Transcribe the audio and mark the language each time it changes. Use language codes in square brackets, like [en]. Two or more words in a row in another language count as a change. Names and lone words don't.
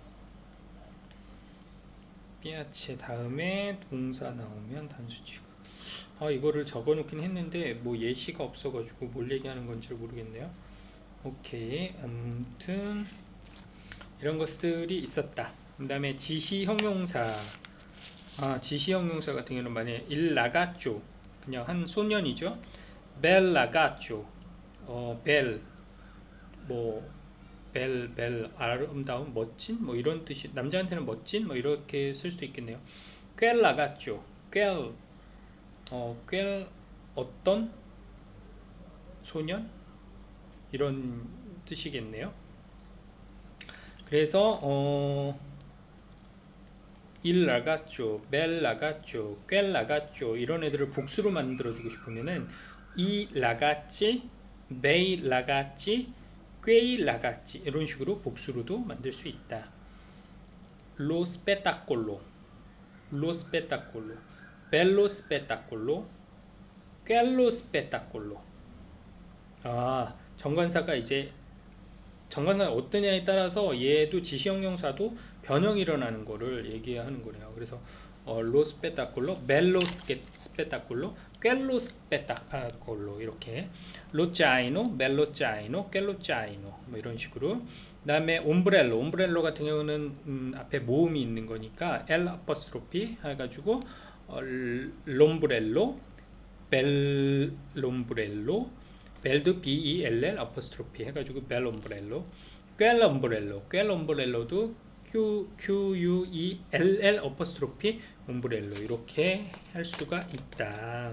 [ko] 피아체 다음에 동사 나오면 단수 취급. 이거를 적어놓긴 했는데 뭐 예시가 없어가지고 뭘 얘기하는 건지 모르겠네요. 오케이. 아무튼 이런 것들이 있었다. 그 다음에 지시형용사. 지시형용사 같은 경우는 만약에 [it] il ragazzo [ko] 그냥 한 소년이죠. [it] bel ragazzo [ko] 벨, 뭐, 벨, 아름다운, 멋진, 뭐 이런 뜻이, 남자한테는 멋진, 뭐 이렇게 쓸 수도 있겠네요. [it] quel ragazzo, quel, [ko] 어떤 소년? 이런 뜻이겠네요. 그래서, [it] il ragazzo, bel ragazzo, quel ragazzo [ko] 이런 애들을 복수로 만들어주고 싶으면은 [it] i ragazzi, bei ragazzi, quei ragazzi [ko] 이런 식으로 복수로도 만들 수 있다. [it] lo spettacolo, lo spettacolo, bello spettacolo, quello spettacolo. [ko] 정관사가 이제 정관사가 어떠냐에 따라서 얘도 지시형용사도 변형이 일어나는 거를 얘기하는 거네요. 그래서 [it] lo spettacolo, bello spettacolo, quello spettacolo [ko] 이렇게 [it] lo zaino, bello zaino, quello zaino [ko] 뭐 이런 식으로. 그다음에 ombrello 같은 경우는 앞에 모음이 있는 거니까 [en] l apostrophe [ko] 해가지고 [it] l'ombrello, bell'ombrello, [ko] 벨도 [en] bell apostrophe [ko] 해가지고 [it] bell'ombrello, quell'ombrello [ko] 도 [it] quell apostrophe ombrello [ko] 이렇게 할 수가 있다.